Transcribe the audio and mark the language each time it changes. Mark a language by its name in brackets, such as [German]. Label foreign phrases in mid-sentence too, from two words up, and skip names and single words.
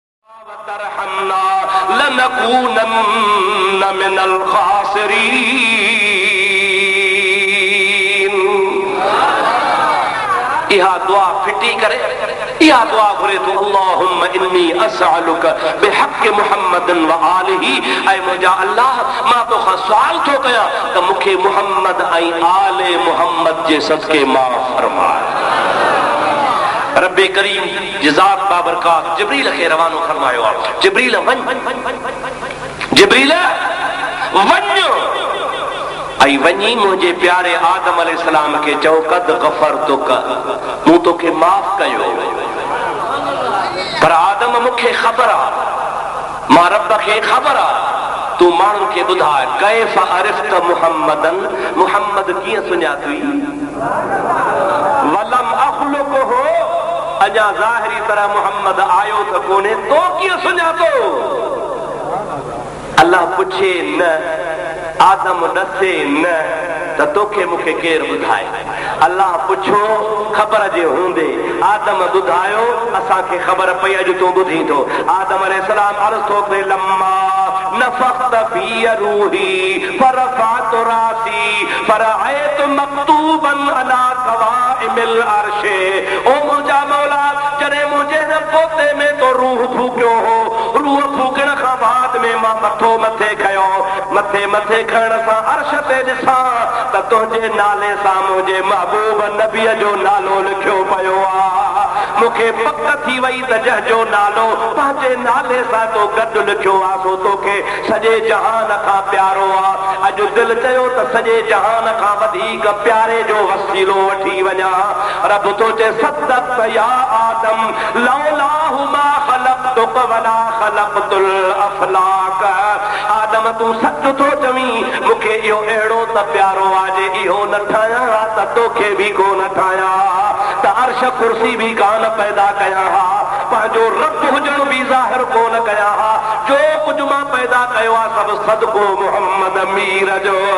[Arabic] وترحمنا لنكونن من الخاسرين. [Sindhi] इहा दुआ फिटी करे, इहा दुआ घुरे तो [Arabic] اللهم إني أسألك بحق محمد وآله. [Sindhi] ऐ मुंहिंजा अल्लाह, मां तोखां सुवाल थो कयां त मूंखे मुहम्मद ऐं आले मुहम्मद जे सदके माफ़ फरमाए। रब्बे करीम जिज़ात बाबरकात जिब्रील खे रवानो फरमायो आहे। जिब्रील वञ, जिब्रील वञ ऐं वञी मुंहिंजे प्यारे आदम अलैहिस्सलाम खे चओ [Arabic] قد غفرت لك, [Sindhi] मूं तोखे माफ़ कयो। पर आदम मूंखे ख़बर आहे, मां रब खे ख़बर आहे, तूं माण्हुनि खे ॿुधाए [Arabic] كيف عرفت محمدا, [Sindhi] मुहम्मद कीअं सुञाती? [Arabic] ولم أخلقه, [Sindhi] अञा ज़ाहिरी तरह मुहम्मद आयो त कोन्हे, तो कीअं सुञातो? अल्लाह पुछे न, आदम ॾसे न त तोखे मूंखे केरु ॿुधाए? अल्लाह पुछो ख़बर जे हूंदे आदम ॿुधायो, असांखे ख़बर पई, अॼु तूं ॿुधी थो। आदम अलैहिस्सलाम अर्ज़ थो करे [Arabic] لما نفخت في روحي رفعت رأسي فرأيت مكتوبا على قوائم العرش. [Sindhi] ओ मुंहिंजा मौला, जॾहिं मुंहिंजे पोते में तो रूह फूकियो हो, रूह फूकण खां बाद में मां मथो मथे खयो, मथे मथे खणण सां अर्श ते ॾिसां त तुंहिंजे नाले सां मुंहिंजे महबूब नबीअ जो नालो लिखियो पियो आहे। मूंखे पक थी वई त जंहिंजो नालो पंहिंजे नाले सां तो गॾु लिखियो आहे सो तोखे सॼे जहान खां प्यारो आहे। अॼु दिलि चयो त सॼे जहान खां वधीक प्यारे जो वसीलो वठी वञा। रब तो चए [Arabic] صدقت يا آدم لولاه ما خلقتك ولا خلقت الأفلاك. [Sindhi] आदम तूं सच थो चवीं, मूंखे इहो अहिड़ो त प्यारो आहे, जे इहो न ठाहियां हा त तोखे बि कोन ठाहियां हा, त अर्श कुर्सी बि कान पैदा कयां हा, पंहिंजो रब हुजण बि ज़ाहिर कोन कयां हा। जो कुझु मां पैदा कयो आहे सभु सदको मुहम्मद मीर जो।